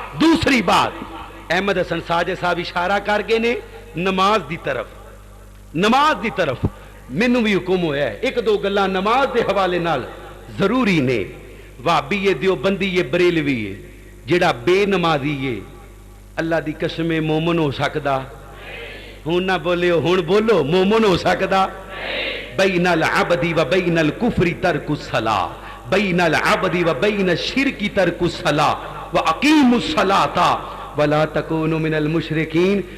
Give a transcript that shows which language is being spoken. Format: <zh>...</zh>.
<pa>دوسری بات احمد حسن ساجد صاحب اشارہ کر گئے نے نماز دی طرف. نماز دی طرف مینوں بھی حکم ہویا ہے. ایک دو گلاں نماز دے حوالے نال ضروری نے. وہابی ہے دیوبندی ہے بریلوی ہے جڑا بے نمازی ہے اللہ دی قسم مومن ہو سکدا؟ ہن نہ بولے ہن بولو مومن ہو سکدا؟</pa> <ar>بین العبد و بین الکفر ترک الصلاۃ بین العبد و بین الشرک ترک الصلاۃ واقیموا الصلاۃ ولا تکونوا من المشرکین.</ar>